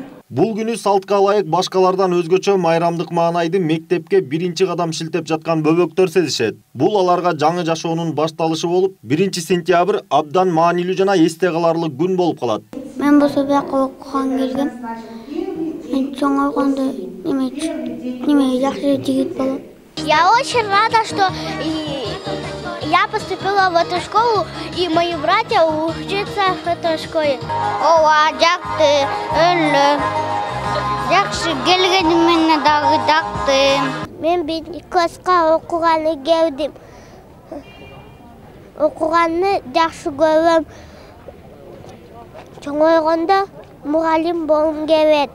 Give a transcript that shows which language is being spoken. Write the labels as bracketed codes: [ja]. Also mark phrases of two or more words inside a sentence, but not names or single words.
[ky] Бул күнү салтка ылайык башкалардан өзгөчө майрамдык маанайды мектепке 1-кадам шилтеп жаткан бөбөктөр сезишет. Бул аларга жаңы жашоонун башталышы болуп, 1-сентябрь абдан маанилүү жана эсте каларлык күн болуп калат. Мен бул бияка окуган келгем. Мен чоңойгондо неме жакшы жигит болом. [ru] Я очень рада, что я поступила в эту школу, и мои братья учатся в этой школе. [ky] Ова, жакты, өллө. Жакшы келгениме дагы жакты. Мен 1-класска окуганы келдим. Окуганны жакшы көрөм. Чоңойгондо мугалим болом келет.